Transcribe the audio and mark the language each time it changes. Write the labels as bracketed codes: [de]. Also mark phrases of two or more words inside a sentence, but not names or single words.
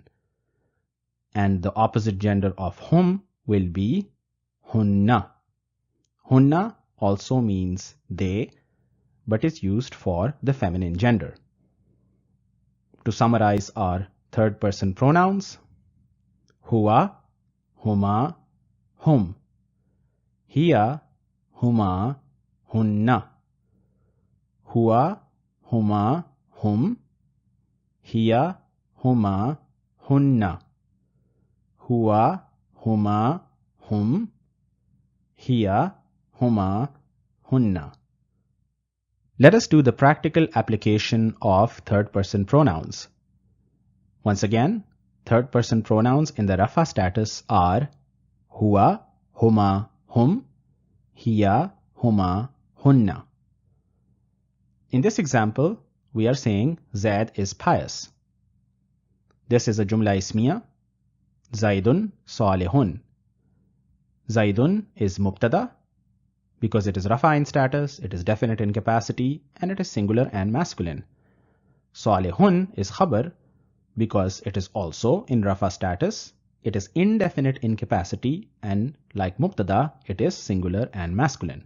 [en] And the opposite gender of hum will be hunna. Hunna also means they, but is used for the feminine gender. To summarize our third person pronouns: [ar] هو، هما، هم؛ هي، هما، هنّ؛ هو، هما، هم؛ هي، هما، هنّ؛ هو، هما، هم؛ هي، هما, hunna. [en] Let us do the practical application of third person pronouns. Once again, third person pronouns in the rafa status are [ar] هو، هما، هم؛ هي، هما, hunna. [en] In this example, we are saying Zaid is pious. This is a [ar] جملة اسمية. زيدٌ صالحٌ. [en] Zaidun is mubtada. Because it is rafa in status, it is definite in capacity, and it is singular and masculine. Salihun is khabar. Because it is also in rafa status, it is indefinite in capacity, and like mubtada, it is singular and masculine.